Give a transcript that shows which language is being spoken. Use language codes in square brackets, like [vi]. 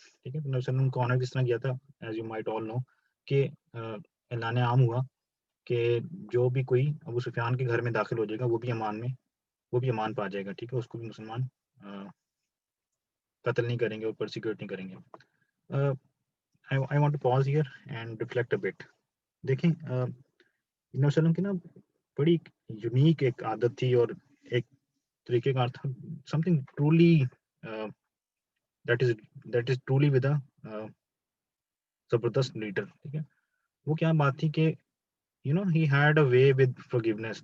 [ur] ٹھیک ہے, تو نبی صلی اللہ علیہ وسلم کو آنر کس طرح کیا تھا, [en] as you might all know [ur] کہ اعلان عام ہوا کہ جو بھی کوئی ابو سفیان کے گھر میں داخل ہو جائے گا وہ بھی امان پا جائے گا. ٹھیک ہے, اس کو بھی مسلمان قتل نہیں کریں گے اور پرسیکیوٹ نہیں کریں گے. [en] I want to pause here and reflect a bit. [ur] دیکھیں نبی صلی اللہ علیہ وسلم کی نا بڑی یونیک ایک عادت تھی اور ایک طریقہ کار تھا, [en] something truly that is truly with a [ur] زبردست لیڈر. ٹھیک ہے, وہ کیا بات تھی کہ [en] he had a way with forgiveness.